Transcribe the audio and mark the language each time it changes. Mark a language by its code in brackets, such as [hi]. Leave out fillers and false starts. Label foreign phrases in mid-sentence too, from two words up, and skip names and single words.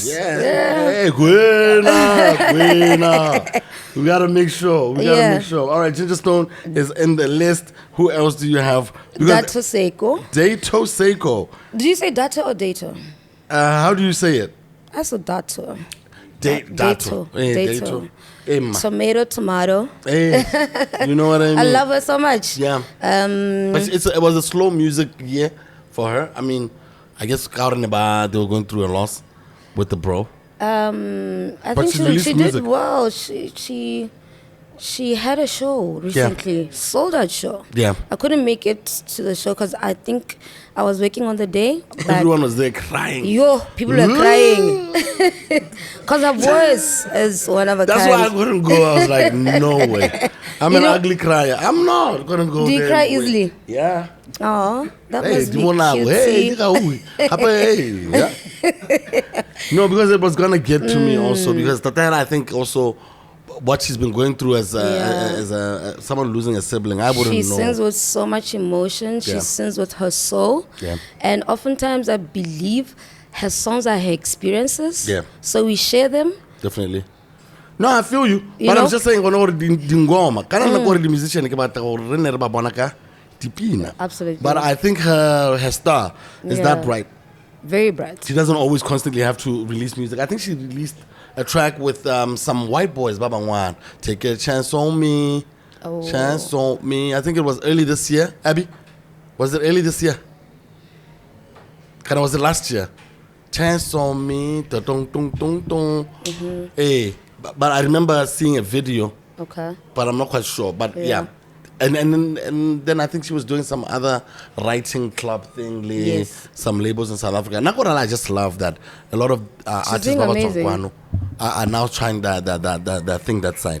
[en] Yeah. Hey, Gwena. We gotta make sure. All right, Ginger Stone is in the list. Who else do you have? Dato Seiko. Dato Seiko. Do you say Dato or Dato? How do you say it? I said Dato. Dato. Hey, Dato. Hey, ma. Tomato. Hey, you know what I mean? I love her so much. Yeah. But it was a slow music year for her. I mean, I guess they were going through a loss with the bro. I think she did well. She had a show recently, sold out show. Yeah. I couldn't make it to the show because I think I was working on the day. Everyone was there crying. People were crying. Because her voice is one of a kind. That's why I couldn't go. I was like, no way. I'm You an know- ugly crier. I'm not gonna go Do you there cry and wait. easily? Yeah. Oh, that Hey, must di be bona, hey, cute. di ka ui. Hapa, hey, yeah. No, because it was gonna get to me also because Tatana, I think also what she's been going through as someone losing a sibling, I wouldn't She know. sings with so much emotion. She Yeah. sings with her soul. Yeah. And oftentimes I believe her songs are her experiences. Yeah. So we share them. Definitely. No, I feel you. You But I'm know? just saying, when [tn] dingoma, kana na gore di musician ke batla gore re ne re ba bona ka dipina. [en] Absolutely. But I think her star is that Yeah. bright. Very bright. She doesn't always constantly have to release music. I think she released a track with some white boys, Baba Wan. Take a chance on me. Oh. Chance on me. I think it was early this year. Abby, was it early this year? Kind of was it last year? Chance on me. Da-dong, dong, dong, dong. Hey, but I remember seeing a video, Okay. but I'm not quite sure. But yeah. Yeah. And then I think she was doing some other writing club thing, Yes. some labels in South Africa. I just love that a lot of artists doing Baba amazing. Tongwano are now trying that thing that side.